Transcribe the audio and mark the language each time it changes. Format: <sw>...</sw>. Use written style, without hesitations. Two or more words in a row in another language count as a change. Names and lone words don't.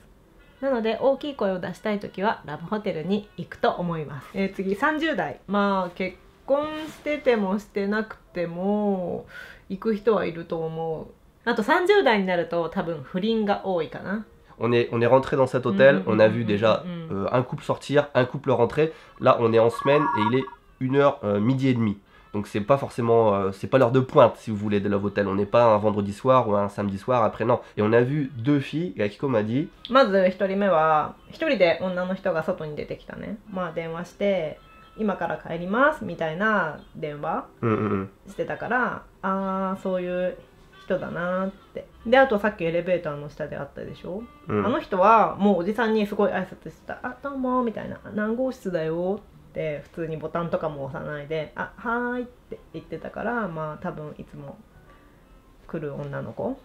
<ja>なので大きい声を出したい時はラブホテルに行くと思います。次30代。まあ結婚しててもしてなくても行く人はいると思う。あと30代になると多分不倫が多いかな。</ja> <fr>On est rentré dans cet hôtel, on a vu déjà un couple sortir, un couple rentrer. Là, on est en semaine et il est 1h midi et demi. Donc c'est pas forcément, c'est pas l'heure de pointe si vous voulez de</fr> <en>Love Hotel.</en> <fr>On n'est pas un vendredi soir ou un samedi soir après, non. Et on a vu 2 filles, et Akiko m'a dit.</fr> <ja>まず1人目は1人で女の人が外に出てきたね。まあ電話して今から帰りますみたいな電話してたから、ああそういう人だなって。であとさっきエレベーターの下で会ったでしょ、あの人はもうおじさんにすごい挨拶してた。あどうもみたいな、何号室だよって普通にボタンとかも押さないで、あはーいって言ってたから、まあ多分いつも来る女の子。</ja>